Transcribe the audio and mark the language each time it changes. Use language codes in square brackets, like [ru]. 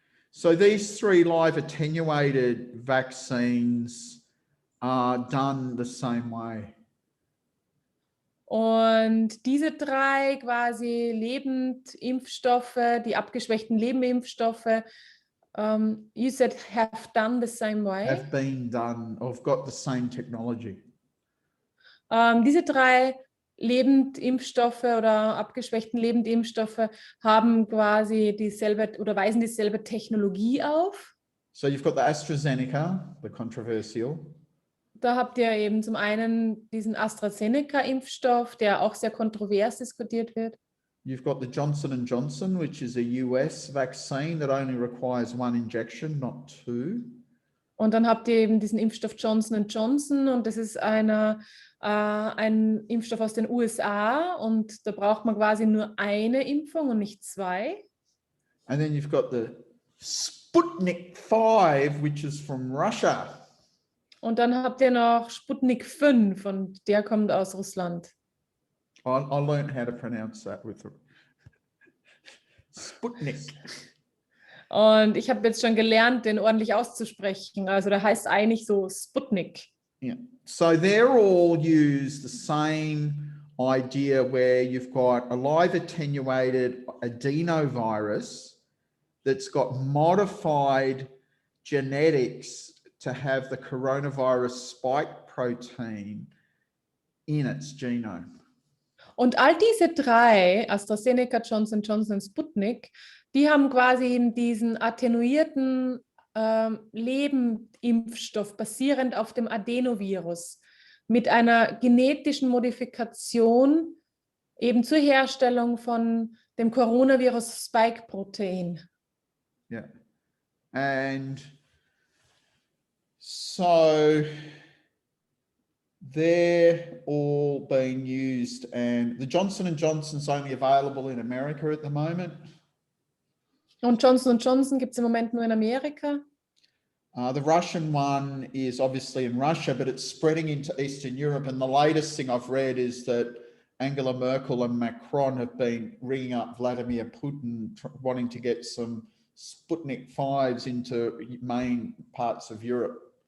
[en] So these 3 live attenuated vaccines are done the same way. [de] Und diese 3 quasi Lebendimpfstoffe, die abgeschwächten Lebendimpfstoffe, [en] you said have done the same way. Have been done, or have got the same technology. [de] Diese 3 Lebendimpfstoffe oder abgeschwächten Lebendimpfstoffe haben quasi dieselbe oder weisen dieselbe Technologie auf. [en] So you've got the AstraZeneca, the controversial. [de] Da habt ihr eben zum einen diesen AstraZeneca-Impfstoff, der auch sehr kontrovers diskutiert wird. [en] You've got the Johnson & Johnson, which is a US vaccine that only requires 1 injection, not 2. [de] Und dann habt ihr eben diesen Impfstoff Johnson & Johnson und das ist ein Impfstoff aus den USA und da braucht man quasi nur eine Impfung und nicht 2. [en] And then you've got the Sputnik 5, which is from Russia. [de] Und dann habt ihr noch Sputnik 5 und der kommt aus Russland. [en] I learned how to pronounce that with Sputnik. [de] Und ich habe jetzt schon gelernt, den ordentlich auszusprechen. Also der heißt eigentlich so Sputnik. [en] Yeah. So they're all use the same idea where you've got a live attenuated adenovirus that's got modified genetics to have the coronavirus spike protein in its genome. [de] Und all diese drei, AstraZeneca, Johnson & Johnson und Sputnik, die haben quasi diesen attenuierten Lebenimpfstoff basierend auf dem Adenovirus mit einer genetischen Modifikation eben zur Herstellung von dem Coronavirus-Spike-Protein. [en] Yeah. And so they're all being used, and the Johnson & Johnson's only available in America at the moment. [de] Und Johnson & Johnson gibt es im Moment nur in Amerika. [en] The Russian one is obviously in Russia, but it's spreading into Eastern Europe. And the latest thing I've read is that Angela Merkel and Macron have been ringing up Vladimir Putin, wanting to get some Sputnik 5s into main parts of Europe.